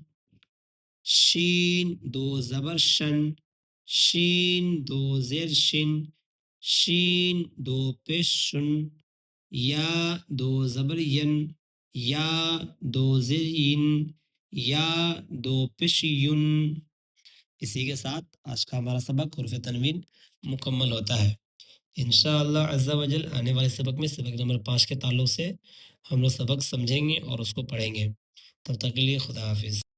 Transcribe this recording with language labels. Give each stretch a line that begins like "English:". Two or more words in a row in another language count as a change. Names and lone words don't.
Urdu: شین دو زبر شن، شین دو زیر شن، شین دو پیش شن، یا دو زبر ین، یا دو زیر ین، یا دو پیش یون۔ اسی کے ساتھ آج کا ہمارا سبق حروف تنوین مکمل ہوتا ہے۔ انشاءاللہ عز و جل آنے والے سبق میں سبق نمبر 5 کے تعلق سے ہم لوگ سبق سمجھیں گے اور اس کو پڑھیں گے۔ تب تک کے لیے خدا حافظ۔